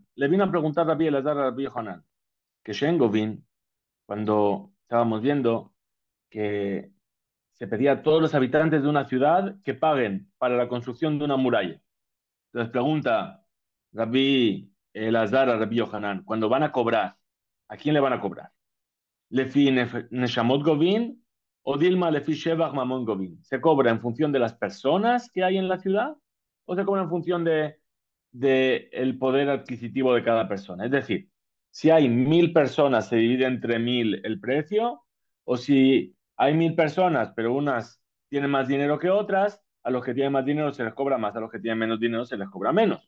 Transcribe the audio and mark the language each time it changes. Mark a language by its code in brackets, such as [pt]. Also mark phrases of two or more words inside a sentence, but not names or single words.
[es] Le vino a preguntar Rabbi Elazar a Rabbi Yohanan, que Shengovin, cuando estábamos viendo que se pedía a todos los habitantes de una ciudad que paguen para la construcción de una muralla. Entonces pregunta Rabbi Elazar a Rabbi Yohanan, cuando van a cobrar, ¿a quién le van a cobrar? [arc] Lefi Neshamot Govin o Dilma Lefi Shevach Mamon Govin. [es] ¿Se cobra en función de las personas que hay en la ciudad o se cobra en función de el poder adquisitivo de cada persona? Es decir, si hay 1.000 personas, se divide entre 1.000 el precio, o si hay 1.000 personas, pero unas tienen más dinero que otras, a los que tienen más dinero se les cobra más, a los que tienen menos dinero se les cobra menos.